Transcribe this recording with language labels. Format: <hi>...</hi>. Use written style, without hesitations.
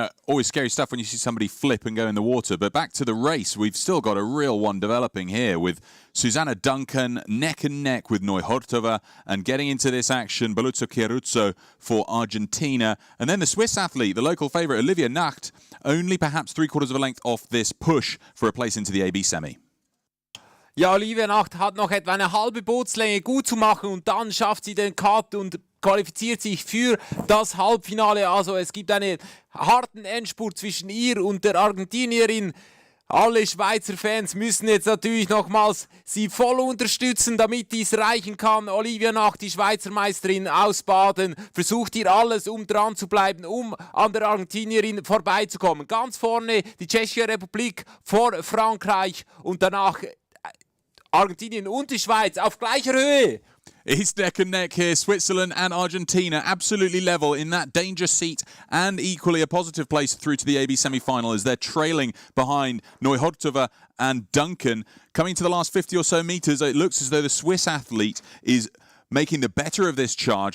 <en>Always scary stuff when you see somebody flip and go in the water. But back to the race, we've still got a real one developing here with Susanna Duncan neck and neck with Neuhortova, and getting into this action, Baluzzo-Chiaruzzo for Argentina. And then the Swiss athlete, the local favourite, Olivia Nacht, only perhaps 3/4 of a length off this push for a place into the AB semi.</en> <de>Ja, Olivia Nacht hat noch etwa eine halbe Bootslänge gut zu machen und dann schafft sie den Cut und qualifiziert sich für das Halbfinale. Also es gibt einen harten Endspurt zwischen ihr und der Argentinierin. Alle Schweizer Fans müssen jetzt natürlich nochmals sie voll unterstützen, damit dies reichen kann. Olivia Nacht, die Schweizer Meisterin aus Baden, versucht hier alles, um dran zu bleiben, um an der Argentinierin vorbeizukommen. Ganz vorne die Tschechische Republik vor Frankreich und danach Argentinien und die Schweiz auf gleicher Höhe.</de> <en>It's neck and neck here. Switzerland and Argentina absolutely level in that danger seat and equally a positive place through to the AB semi-final as they're trailing behind Neuhortova and Duncan. Coming to the last 50 or so metres, it looks as though the Swiss athlete is making the better of this charge.</en>